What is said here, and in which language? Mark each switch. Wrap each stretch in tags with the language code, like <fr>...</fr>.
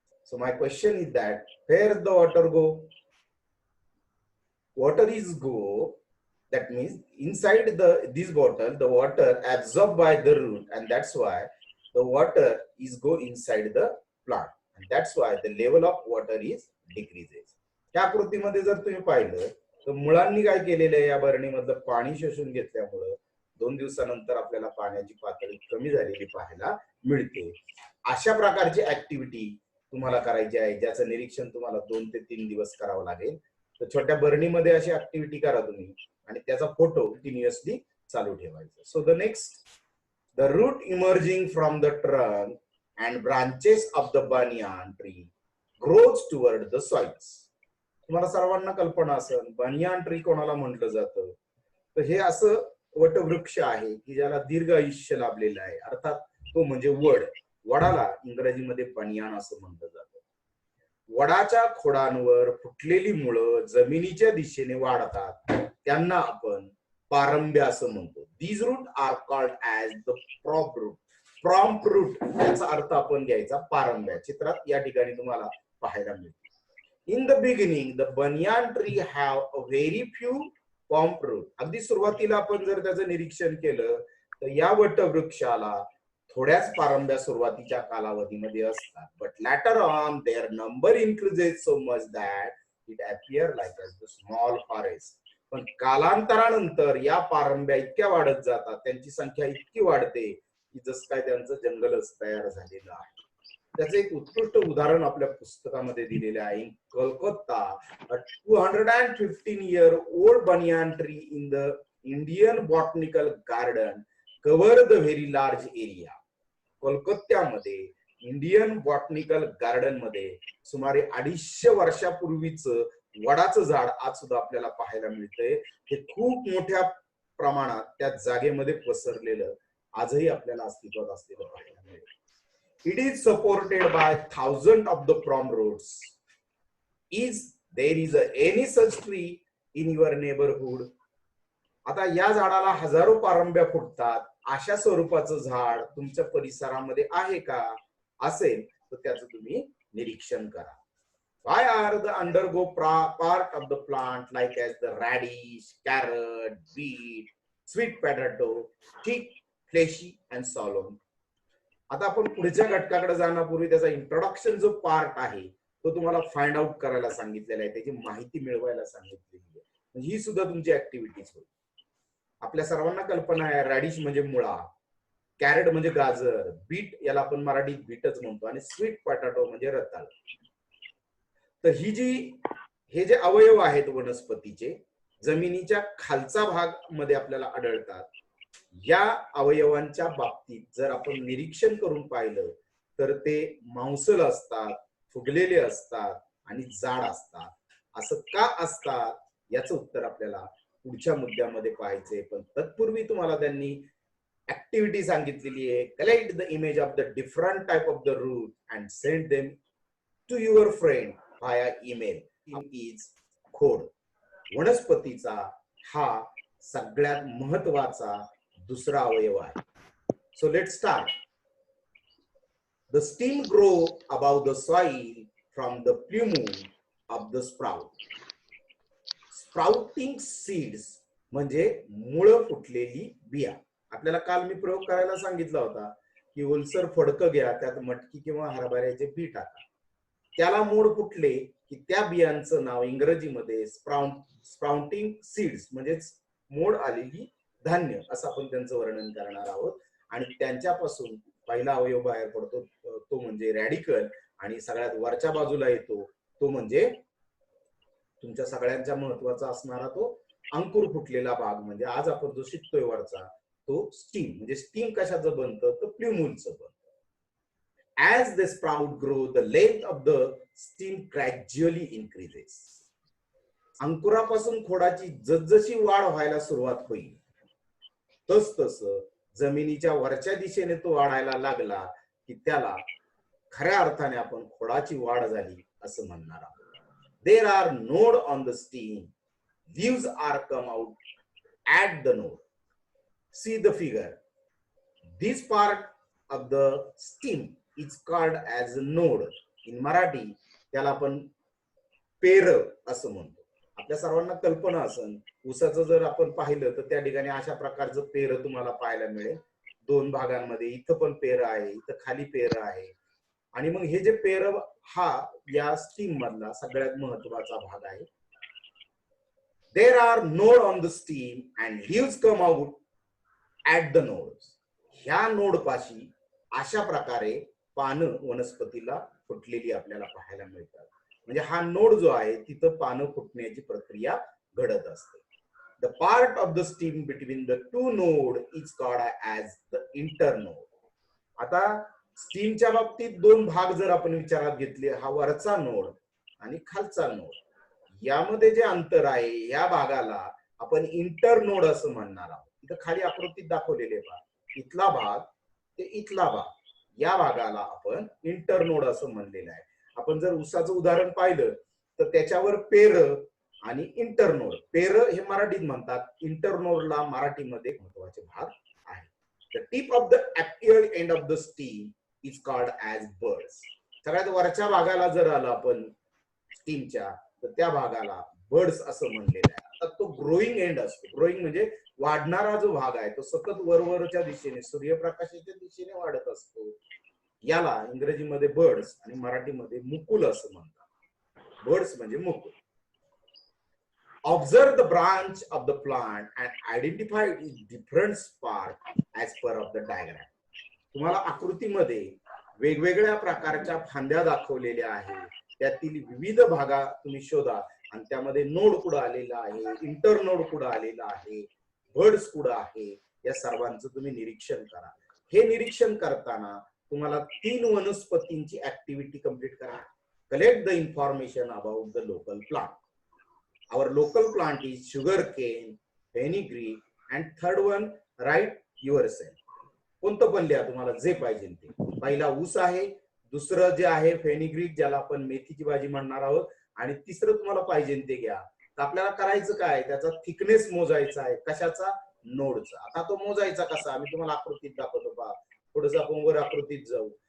<en>So my question is that where the water go? Water is go, that means inside this bottle the water absorbed by the root, and that's why the water is go inside the plant, and that's why the level of water is decreases.</en> <mr>ह्या आकृतीमध्ये जर तुम्ही पाहिलं तर मुळांनी काय केलेलं आहे, या बरणीमधलं पाणी शोषून घेतल्यामुळं 2 दिवसानंतर आपल्याला पाण्याची पातळी कमी झालेली पाहायला मिळते. अशा प्रकारची ऍक्टिव्हिटी तुम्हाला करायची आहे, ज्याचं निरीक्षण तुम्हाला 2 ते 3 दिवस करावं लागेल. तर छोट्या बरणीमध्ये अशी ऍक्टिव्हिटी करा तुम्ही आणि त्याचा फोटो कंटिन्युअसली चालू ठेवायचा.</mr> <en>So the next, the root emerging from the trunk and branches of the banyan tree grows toward the soils.</en> <mr>तुम्हाला सर्वांना कल्पना असेल बनियान ट्री कोणाला म्हटलं जातं, तर हे असं वटवृक्ष आहे की ज्याला दीर्घ आयुष्य लाभलेलं आहे, अर्थात तो म्हणजे वड. वडाला इंग्रजीमध्ये बनियान असं म्हटलं जातं. वडाच्या खोडांवर फुटलेली मुळं जमिनीच्या दिशेने वाढतात, त्यांना आपण पारंब्या असं म्हणतो.</mr> <en>These root are called as the prop root.</en> <mr>Prompt route याचा अर्थ आपण घ्यायचा पारंब्या. चित्रात या ठिकाणी तुम्हाला पाहायला मिळते.</mr> <en>In the beginning the banyan tree have a very few prompt root.</en> <mr>अगदी सुरुवातीला आपण जर त्याचं निरीक्षण केलं तर या वटवृक्षाला थोड्याच पारंब्या सुरुवातीच्या कालावधीमध्ये असतात.</mr> <en>But later on their number increases so much that it appear like a small forest.</en> <mr>पण कालांतरानंतर या पारंब्या इतक्या वाढत जातात, त्यांची संख्या इतकी वाढते की जसं काय त्यांचं जंगलच तयार झालेलं आहे. त्याचं एक उत्कृष्ट उदाहरण आपल्या पुस्तकामध्ये दिलेलं आहे.</mr> <en>Calcutta, a 215-year-old banyan tree in the Indian botanical garden covered the very large area.</en> <mr>कोलकात्यामध्ये इंडियन बॉटनिकल गार्डन मध्ये सुमारे 250 वर्षापूर्वीच वडाचं झाड आज सुद्धा आपल्याला पाहायला मिळतंय. हे खूप मोठ्या प्रमाणात त्या जागेमध्ये पसरलेलं आजही आपल्याला अस्तित्वात असलेलं पाहायला मिळेल.</mr> <en>It is supported by thousand of the prom roots. Is there is any such tree in your neighbourhood.</en> <mr>आता या झाडाला हजारो पारंब्या फुटतात, अशा स्वरूपाचं झाड तुमच्या परिसरामध्ये आहे का? असेल तर त्याचं तुम्ही निरीक्षण करा.</mr> <en>Why are the undergo part of the plant like as the radish, carrot, beet, sweet potato, thick, fleshy and solemn?</en> <mr>आता आपण पुढच्या घटकाकडे जाण्यापूर्वी त्याचा इंट्रोडक्शन जो पार्ट आहे तो तुम्हाला फाइंड आउट करायला सांगितलेला आहे, त्याची माहिती मिळवायला सांगितलेली आहे. ही सुद्धा तुमची ऍक्टिव्हिटीज होईल. आपल्या सर्वांना कल्पना आहे रॅडिश म्हणजे मुळा, कॅरेट म्हणजे गाजर, बीट याला आपण मराठीत बीटच म्हणतो, आणि स्वीट पोटॅटो म्हणजे रताळ. तर हे जे अवयव आहेत वनस्पतीचे जमिनीच्या खालचा भाग मध्ये आपल्याला आढळतात. या अवयवांच्या बाबतीत जर आपण निरीक्षण करून पाहिलं तर ते मांसल असतात, फुगलेले असतात आणि जाड असतात. असं का असतात याचं उत्तर आपल्याला पुढच्या मुद्द्यामध्ये पाहायचंय. पण तत्पूर्वी तुम्हाला त्यांनी ऍक्टिव्हिटी सांगितलेली आहे.</mr> <en>Collect the image of the different type of the root and send them to your friend via email.</en> <mr>Is खोड. वनस्पतीचा हा सगळ्यात महत्वाचा दुसरा अवयव आहे.</mr> <en>So let start. The stem grow about the soil from the plumule of the sprout.</en> <mr>Sprouting seeds म्हणजे मुळं फुटलेली बिया. आपल्याला काल मी प्रयोग करायला सांगितला होता की ओलसर फडकं घ्या, त्यात मटकी किंवा हरभऱ्याचे बी टाका, त्याला मोड फुटले की त्या बियांचं नाव इंग्रजीमध्ये स्प्राउटिंग सीड्स म्हणजेच मोड आलेली धान्य असं आपण त्यांचं वर्णन करणार आहोत. आणि त्यांच्यापासून पहिला अवयव बाहेर पडतो तो म्हणजे रॅडिकल, आणि सगळ्यात वरच्या बाजूला येतो तो म्हणजे तुमच्या सगळ्यांच्या महत्वाचा असणारा तो अंकुर फुटलेला भाग, म्हणजे आज आपण जो शिकतोय वरचा तो स्टीम. म्हणजे स्टीम कशाचं बनतं तर प्ल्युमूलचं बनतं.</mr> <en>As the sprout grow, the length of the stem gradually increases.</en> <mr>अंकुरापासून खोडाची जसजशी वाढ व्हायला सुरुवात होईल तस जमिनीच्या वरच्या दिशेने तो वाढायला लागला की त्याला खऱ्या अर्थाने आपण खोडाची वाढ झाली असं म्हणणार आहोत.</mr> <en>There are node on the stem. Leaves are come out at the node. See the figure. This part of the stem is called as a node. In Marathi</en> <mr>त्याला आपण पेर असं म्हणतो. आपल्या सर्वांना कल्पना असेल ऊसाचं जर आपण पाहिलं तर त्या ठिकाणी अशा प्रकारचं पेर तुम्हाला पाहायला मिळेल. दोन भागांमध्ये, इथं पण पेर आहे, इथं खाली पेर आहे. आणि मग हे जे पेर हा या स्टीम मधला सगळ्यात महत्वाचा भाग आहे.</mr> <en>There are node on the stem and leaves come out at the nodes.</en> <mr>ह्या नोड पाशी अशा प्रकारे पानं वनस्पतीला फुटलेली आपल्याला पाहायला मिळतात. म्हणजे हा नोड जो आहे तिथं पानं फुटण्याची प्रक्रिया घडत असते.</mr> <en>The part of the stem between the two node is called as the internode.</en> <mr>आता स्टीमच्या बाबतीत दोन भाग जर आपण विचारात घेतले, हा वरचा नोड आणि खालचा नोड, यामध्ये जे अंतर आहे या भागाला आपण इंटरनोड असं म्हणणार आहोत. इथं खाली आकृतीत दाखवलेले पहा, इथला भाग ते इथला भाग, या भागाला आपण इंटरनोड असं म्हणलेलं आहे. आपण जर ऊसाचं उदाहरण पाहिलं तर त्याच्यावर पेर आणि इंटरनोड, पेर हे मराठीत म्हणतात, इंटरनोडला मराठीमध्ये महत्वाचे भाग आहे.</mr> <en>The tip of the active end of the stem is called as buds.</en> <mr>सगळ्यात वरच्या भागाला जर आलं आपण स्टीमच्या, तर त्या भागाला बर्ड्स असं म्हणलेलं आहे. आता तो ग्रोईंग एंड असतो. ग्रोईंग म्हणजे वाढणारा जो भाग आहे तो सतत वरवरच्या दिशेने, सूर्यप्रकाशाच्या दिशेने वाढत असतो. याला इंग्रजीमध्ये बर्ड्स आणि मराठीमध्ये मुकुल असं म्हणतात. बर्ड्स म्हणजे Mukul.</mr> <en>Observe the branch of the plant and identify its different part as per of the diagram.</en> <mr>तुम्हाला आकृतीमध्ये वेगवेगळ्या प्रकारच्या फांद्या दाखवलेल्या आहेत. त्यातील विविध भागा तुम्ही शोधा आणि त्यामध्ये नोड कुठं आलेला आहे, इंटरनोड कुठं आलेला आहे, बर्ड्स कुठं आहे, या सर्वांचं तुम्ही निरीक्षण करा. हे निरीक्षण करताना तुम्हाला 3 वनस्पतींची ऍक्टिव्हिटी कंप्लीट करा.</mr> <en>Collect the information about the local plant. Our local plant is sugarcane, fenugreek, and third one write yourself.</en> <mr>कोणतं पण लिहा तुम्हाला जे पाहिजे ते. पहिला ऊस आहे, दुसरं जे आहे फेनिग्रीक, ज्याला आपण मेथीची भाजी म्हणणार आहोत, आणि तिसरं तुम्हाला पाहिजे ते घ्या. तर आपल्याला करायचं काय, त्याचा थिकनेस मोजायचा आहे. कशाचा? नोडचा. आता तो मोजायचा कसा, मी तुम्हाला आकृतीत दाखवतो पहा. थोडंसं आपण वर आकृतीत जाऊ.</mr>